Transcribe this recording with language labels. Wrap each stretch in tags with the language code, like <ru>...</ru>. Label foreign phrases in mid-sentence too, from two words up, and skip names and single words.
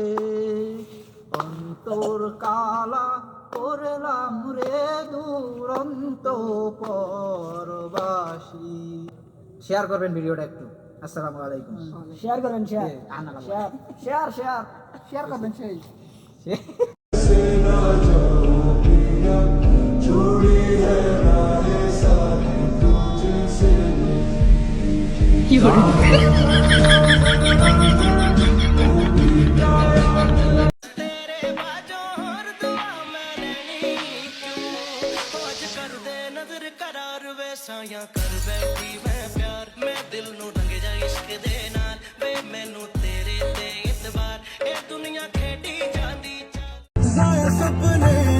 <bn>অন্তর কালা করলাম রে দুরন্ত পরবাসী শেয়ার করবেন ভিডিওটা একটু আসসালামু আলাইকুম শেয়ার করেন শেয়ার শেয়ার শেয়ার শেয়ার করবেন সেই কি</bn> <pa>ਸਾਇਆ ਕਰ ਬੈਠੀ ਮੈਂ ਪਿਆਰ ਮੈਂ ਦਿਲ ਨੂੰ ਰੰਗ ਜਾ ਇਸ਼ਕ ਦੇ ਨਾਲ ਵੇ ਮੈਨੂੰ ਤੇਰੇ ਤੇ ਇਤਬਾਰ ਇਹ ਦੁਨੀਆ ਖੇਡੀ ਜਾਂਦੀ ਸਾਇਆ ਸੁਪਨੇ</pa>